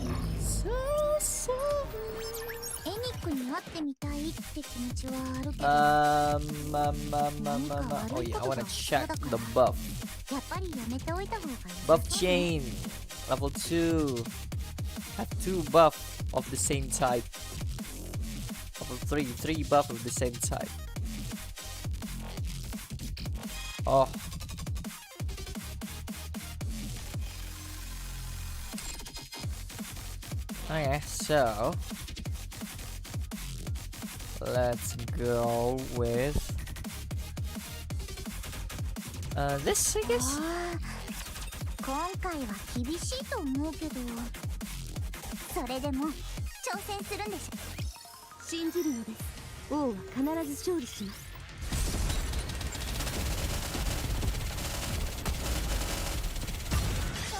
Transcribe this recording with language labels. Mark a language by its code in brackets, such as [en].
[ja] エニックに会ってみたいって気持ちはあるけど、 [en] Oh yeah, I wanna check the buff. [ja] やっぱりやめておいた方がいい。 [en] Buff chain level 2 have 2 buff of the same type. Level 3 buff of the same type. Oh. Okay, so let's go with this, I guess. [ja] 今回は厳しいと思うけど、それでも挑戦するんでしょ。信じるのです。王は必ず勝利します。